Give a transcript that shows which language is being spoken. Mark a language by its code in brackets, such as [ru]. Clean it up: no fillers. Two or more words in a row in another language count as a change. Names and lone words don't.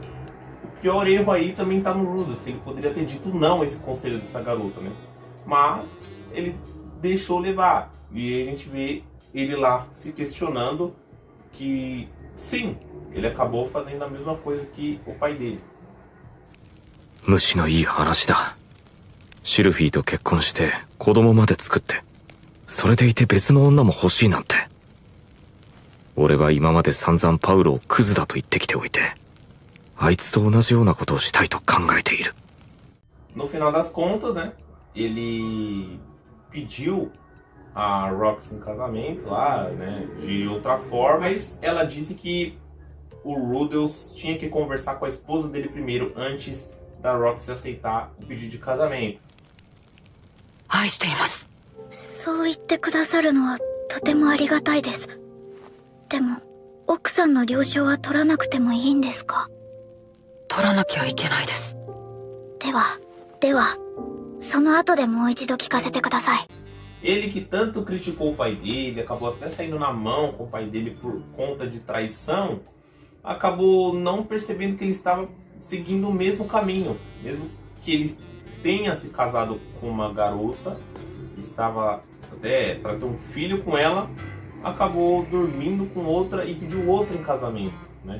[pt] O pior erro aí também tá no Rudolph, que ele poderia ter dito não a esse conselho dessa garota, né? Mas ele deixou levar. E aí a gente vê ele lá se questionando que, sim, ele acabou fazendo a mesma coisa que o pai dele. [ja] 虫のいい話だ。シルフィーと結婚して子供まで作って、それでいて別の女も欲しいなんて。俺は今まで散々パウロをクズだと言ってきておいて、あいつと同じようなことをしたいと考えている。 [pt] No final das contas, né, ele pediu a Roxy em casamento lá, né, de outra forma, mas ela disse que o Rudolph tinha que conversar com a esposa dele primeiro, antes da Roxy aceitar o pedido de casamento. [ja] 愛しています。そう言ってくださるのはとてもありがたいです。でも、奥さんの了承は取らなくてもいいんですか？取らなきゃいけないです。では、その後でもう一度聞かせてください。 [pt] Ele que tanto criticou o pai dele, acabou até saindo na mão com o pai dele por conta de traição, acabou não percebendo que ele estava seguindo o mesmo caminho. Mesmo que ele tenha se casado com uma garota, estava até para ter um filho com ela, acabou dormindo com outra e pediu outra em casamento, né?